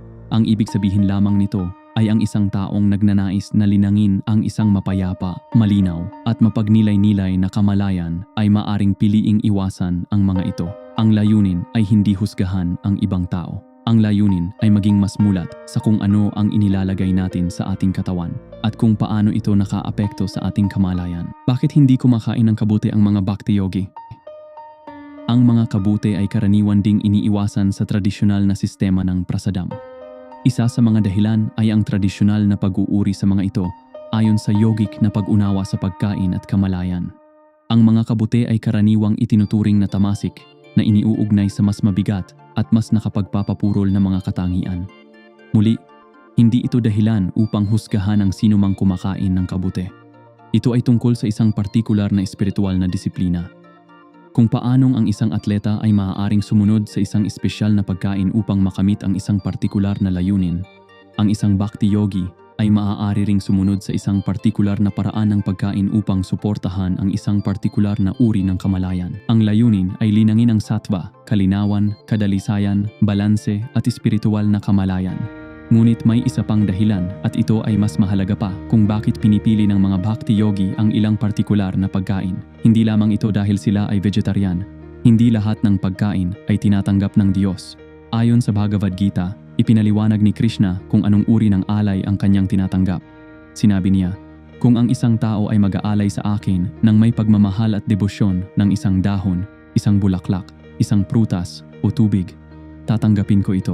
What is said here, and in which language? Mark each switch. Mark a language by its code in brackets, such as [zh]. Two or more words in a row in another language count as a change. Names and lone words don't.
[tl] Ang ibig sabihin lamang nito ay ang isang taong nagnanais na linangin ang isang mapayapa, malinaw at mapagnilay-nilay na kamalayan ay maaring piliing iwasan ang mga ito. Ang layunin ay hindi husgahan ang ibang tao. Ang layunin ay maging mas mulat sa kung ano ang inilalagay natin sa ating katawan at kung paano ito nakaapekto sa ating kamalayan. Bakit hindi kumakain ng kabute ang mga bhakti yogi? Ang mga kabute ay karaniwan ding iniiwasan sa tradisyonal na sistema ng prasadam. Isa sa mga dahilan ay ang tradisyonal na pag-uuri sa mga ito ayon sa yogic na pag-unawa sa pagkain at kamalayan. Ang mga kabute ay karaniwang itinuturing na tamasik na iniuugnay sa mas mabigat at mas nakapagpapapurol na mga katangian. Muli, hindi ito dahilan upang husgahan ang sinumang kumakain ng kabute. Ito ay tungkol sa isang partikular na espiritual na disiplina. Kung paanong ang isang atleta ay maaaring sumunod sa isang espesyal na pagkain upang makamit ang isang partikular na layunin, ang isang bhakti yogi ay maaari ring sumunod sa isang partikular na paraan ng pagkain upang suportahan ang isang partikular na uri ng kamalayan. Ang layunin ay linangin ang sattva, kalinawan, kadalisayan, balanse at espiritual na kamalayan. Ngunit may isa pang dahilan at ito ay mas mahalaga pa kung bakit pinipili ng mga bhakti yogi ang ilang partikular na pagkain. Hindi lamang ito dahil sila ay vegetarian. Hindi lahat ng pagkain ay tinatanggap ng Diyos. Ayon sa Bhagavad Gita, ipinaliwanag ni Krishna kung anong uri ng alay ang kanyang tinatanggap. Sinabi niya, kung ang isang tao ay mag-aalay sa akin ng may pagmamahal at debosyon ng isang dahon, isang bulaklak, isang prutas o tubig, tatanggapin ko ito.